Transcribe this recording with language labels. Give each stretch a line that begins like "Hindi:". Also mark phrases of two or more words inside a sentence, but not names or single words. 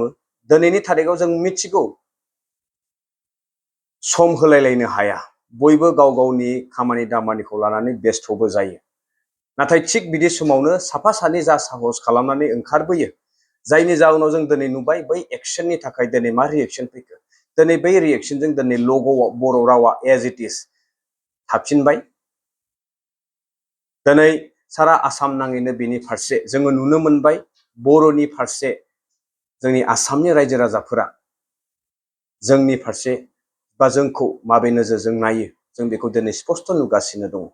Bodo: दिनैनि थारिखआव जों मिथिगौ सम होलायलायनो हाया, बयबो गाव गावनि खामानि दामानिखौ लानानै बेस्थ'बो जायो। नाथाय थिग बिदि समावनो साफा सानै जा साहस खालामनानै ओंखारबोयो, जायनि जाउनाव जों दिनै नुबाय बै एक्सननि थाखाय दिनै मा रिएक्सन फैखो। दिनै बै रिएक्सनजों दिनै लग'आव बर' रावा
English: as it is
Bodo: थाफिनबाय। दिनै सारा आसाम नाङैनो बेनि फारसे जोङो नुनो मोनबाय, बर'नि फारसे जोंनि आसामनि रायजो राजाफोरा जोंनि फारसे बा जोंखौ माबे नोजोरजों नायो जों बेखौ दिनै स्पष्ट नुगासिनो दङ।